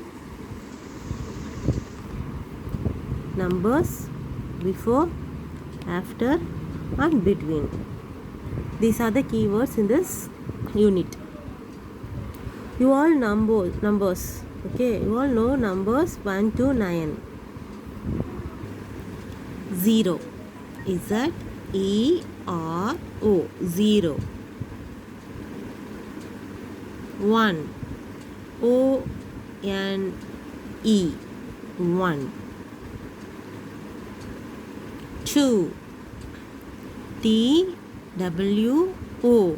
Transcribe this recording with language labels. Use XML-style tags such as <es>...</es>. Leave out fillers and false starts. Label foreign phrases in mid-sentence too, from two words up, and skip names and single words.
<en>Numbers, before, after and between. These are the keywords in this unit. You all numbers. Okay, you all know numbers 1 to 9. 0. Z-E-R-O. 0. 1. O-N-E. 1. 2. T-W-O.</en>